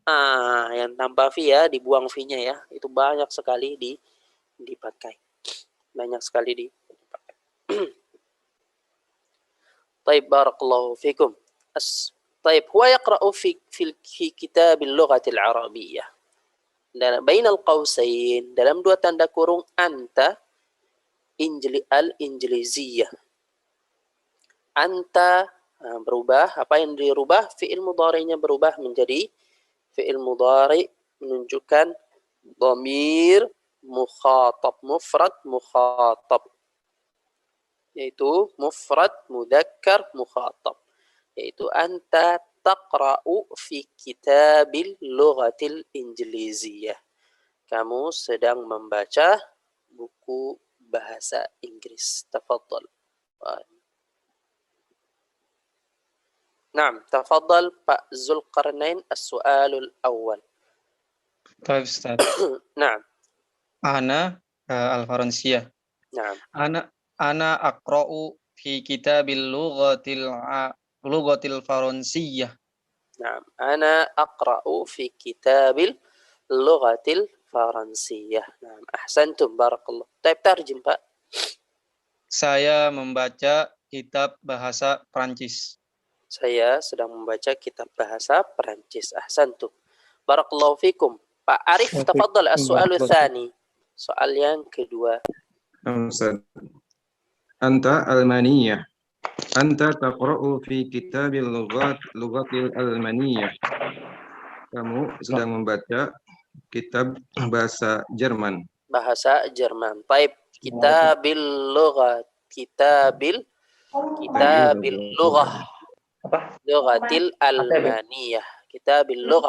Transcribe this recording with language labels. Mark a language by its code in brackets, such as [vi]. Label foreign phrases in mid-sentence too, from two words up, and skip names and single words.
[id] Yang tanpa V ya, dibuang V-nya ya. Itu banyak sekali dipakai. Banyak sekali dipakai. Taib, [ar] بارك الله فيكم. Taib, هو يقرأ في كتاب اللغة العربية. بين القوسين, [id] dalam dua tanda kurung, [ar] أنت الإنجليزية. [id] Anta berubah, apa yang dirubah? [ar] فعل مضارع' [id] nya berubah menjadi [ar] فعل مضارع' [id] menunjukkan [ar] ضمير مخاطب، مفرد مخاطب. [id] Yaitu [ar] مفرد مذكر مخاطب. Yaitu أنت تقرأ في كتاب اللغة الإنجليزية. [id] Kamu sedang membaca buku bahasa Inggris. [ar] تفضل. نعم، تفضل Pak Zulkarnain, السؤال الأول. [id] Baik, Ustaz. [ar] Naam. أنا الفرنسية. Naam. أنا أقرأ في كتاب اللغة الفرنسية. نعم، أنا أقرأ في كتاب اللغة الفرنسية. Naam, أحسنتم، بارك الله. طيب، ترجم, [id] Pak. Saya membaca kitab bahasa Prancis. Saya sedang membaca kitab bahasa Perancis. [ar] أحسنتم. بارك الله فيكم. Pak Arif, تفضل السؤال الثاني. [id] Soal yang kedua. [ar] أنت ألمانية. أنت تقرأ في كتاب اللغة الألمانية. [id] Kamu sedang membaca kitab bahasa Jerman. Bahasa Jerman. [ar] طيب، كتاب اللغة. لغة الألمانية. كتاب اللغة.